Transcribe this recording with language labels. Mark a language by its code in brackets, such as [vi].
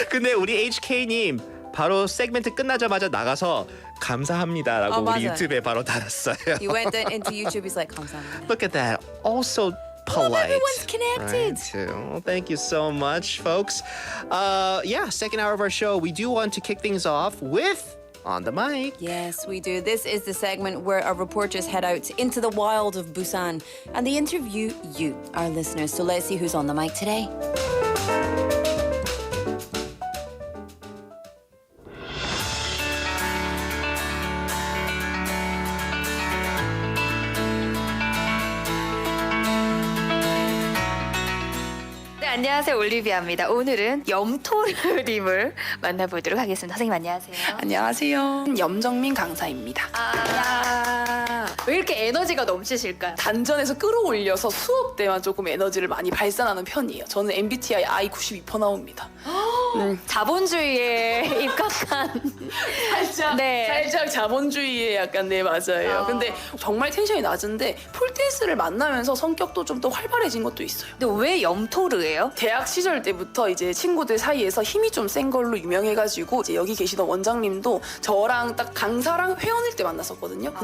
[ko] 근데 우리 HK님 바로 세그멘트 끝나자마자 나가서 감사합니다라고 우리 맞아요. 유튜브에 바로 달았어요. [en] He went into YouTube. He's like, [ko] 감사합니다. [en] Look at that. Also polite. Well, everyone's connected. Right, too. Well, thank you so much, folks. Yeah, second hour of our show. We do want to kick things off with On the Mic. Yes, we do. This is the segment where our reporters head out into the wild of Busan and they interview you, our listeners. So let's see who's on the mic today. [ko] 안녕하세요, 올리비아입니다. 오늘은 염토르님을 만나보도록 하겠습니다. 선생님 안녕하세요. 안녕하세요. 염정민 강사입니다. 왜 이렇게 에너지가 넘치실까요? 단전에서 끌어올려서 수업 때만 조금 에너지를 많이 발산하는 편이에요. 저는 MBTI I 92% 나옵니다. 자본주의에 입각한 살짝 자본주의에 약간 맞아요. 근데 정말 텐션이 낮은데 폴댄스를 만나면서 성격도 좀 더 활발해진 것도 있어요. 근데 왜 염토르예요? 대학 시절 때부터 이제 친구들 사이에서 힘이 좀 센 걸로 유명해가지고 이제 여기 계시던 원장님도 저랑 딱 강사랑 회원일 때 만났었거든요.